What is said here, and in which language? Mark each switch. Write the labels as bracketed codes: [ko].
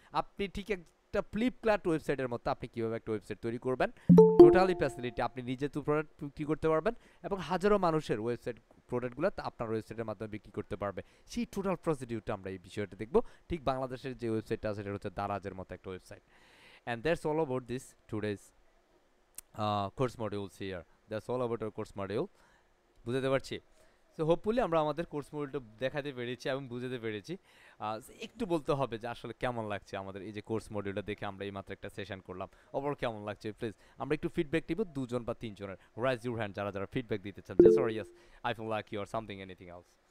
[bn] আপনি ঠিক একটা ফ্লিপকার্ট ওয়েবসাইটের মতো আপনি কিভাবে একটা ওয়েবসাইট তৈরি করবেন, টোটালি ফ্যাসিলিটি আপনি নিজে তো প্রোডাক্ট বিক্রি করতে পারবেন এবং হাজারো মানুষের ওয়েবসাইট প্রোডাক্টগুলো আপনার ওয়েবসাইটের মাধ্যমে বিক্রি করতে পারবে। সেই টোটাল প্রসিডিউরটা আমরা এই বিষয়টা দেখব। ঠিক বাংলাদেশের যে ওয়েবসাইটটা আছে সেটা হচ্ছে দারাজের মতো একটা website. [en] and that's all about this today's course modules here. That's all about our course module. [bn] বুঝতে পারছি? সো হোপফুলি আমরা আমাদের কোর্স মডিউলটা দেখাতে পেরেছি এবং বুঝাতে পেরেছি। একটু বলতে হবে যে আসলে কেমন লাগছে আমাদের এই যে কোর্স মডিউলটা দেখে আমরা এই মাত্র একটা সেশন করলাম, ওভারঅল কেমন লাগছে প্লিজ আমরা একটু ফিডব্যাক দিব, 2 জন বা 3 জনের। [en] raise your hand [bn] যারা ফিডব্যাক দিতে চান, [en] Just or yes I feel like you or something anything else.